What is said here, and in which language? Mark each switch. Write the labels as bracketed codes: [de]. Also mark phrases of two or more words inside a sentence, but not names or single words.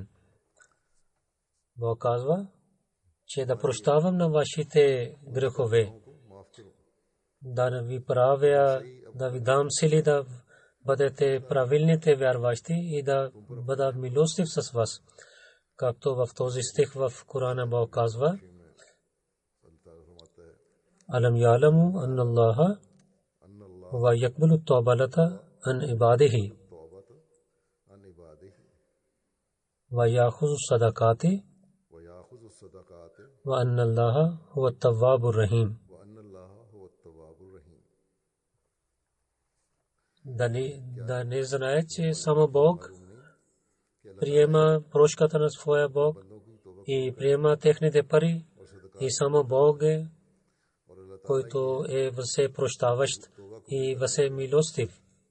[bg] Бог казва, че да прощавам на вашите грехове, да ви правя, да ви дам сили да бъдете правилните вярващи и да бъда милостив с вас. Както в този стих в Корана Бог казва: [ar] ألم يعلموا أن الله ويقبل التوبة عن عباده ويأخذ الصدقات وأن الله هو التواب الرحيم. [bg] Да не знае, че само Бог приема прошката на своя Бог и приема техните пари, и само Бог е, който е все прощаващ и все милостив.